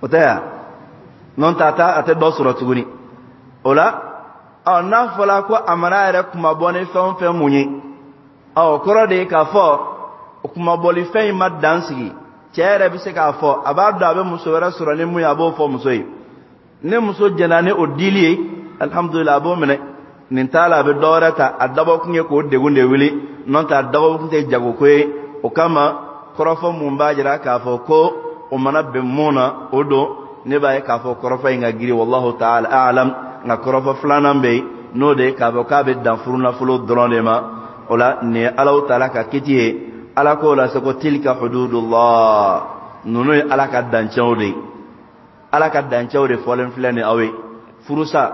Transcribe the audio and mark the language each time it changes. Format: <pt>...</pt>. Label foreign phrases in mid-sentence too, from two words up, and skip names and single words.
<bm>tɛ ya n'o tɛ a tɛ dɔ sɔrɔ tuguni o la n'a fɔra ko a mana yɛrɛ kuma bɔ ni fɛn o fɛn mun ye o kɔrɔ de ye k'a fɔ o kuma bɔli fɛn in ma dan sigi cɛ yɛrɛ bɛ se k'a fɔ a b'a dɔn a bɛ muso wɛrɛ sɔrɔ ni mun ye a b'o fɔ muso ye ni muso jɛnna ni o dili ye alhamdulillah a b'o minɛ nin t'a la a bɛ dɔ wɛrɛ ta a dabɔ kun ye k'o degun de wuli n'o tɛ a dabɔ kun tɛ jago ko ye o kama kɔrɔfɔ mun b'a jira k'a fɔ ko o mana bɛn mun na o don ne b'a ye k'a fɔ kɔrɔfɔ in ka giri</bm> <ar>والله تعالى أعلم</ar> <bm>nka kɔrɔfɔ filanan bɛ yen n'o de ye k'a fɔ k'a bɛ dan furunafolo dɔrɔn de ma o la nin ye Alahu Taala ka kiti ye Ala k'o la se ko</bm> <ar>تلك حدود الله</ar> <bm>ninnu ye Ala ka dancɛw de ye Ala ka dancɛw de fɔlen filɛ ni aw ye furusa</bm>